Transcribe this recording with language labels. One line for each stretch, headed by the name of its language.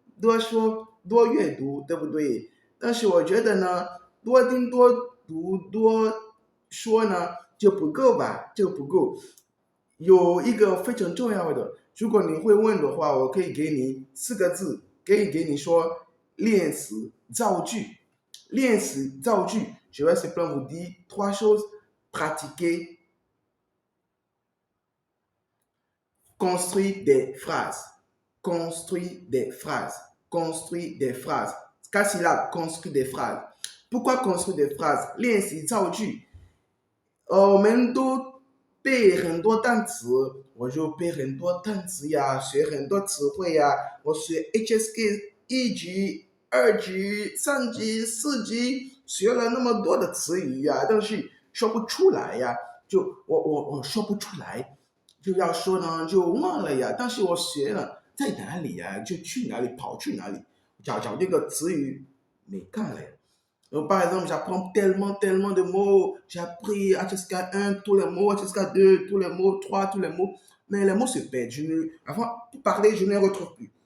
Chinese: 我们都说多听多说多阅读，对不对？但是我觉得呢，多听多读多说呢就不够吧，就不够。有一个非常重要的，如果你会问的话，我可以给你4个字，可以给你说练词造句。练词造句，
French: je vais simplement vous dire 3 choses. Pratiquer, construire des phrases. Construire des phrases. Construire des phrases. 4 syllabes, construire des phrases. Pourquoi construire des phrases?
Chinese: 练习造句。我们都背很多单词，我就背很多单词呀，学很多词汇呀。我学 HSK 1级、2级、3级、4级，学了那么多的词语呀，但是说不出来呀。就我说不出来，就要说呢就忘了呀。但是我学了在哪里呀，就去哪里，跑去哪里，找这个词语没干了呀。
French: Par exemple, j'apprends tellement de mots. J'ai appris jusqu'à 1, tous les mots, jusqu'à 2, tous les mots, 3, tous les mots. Mais les mots se perdent. Avant, pour parler, je ne les retrouve plus.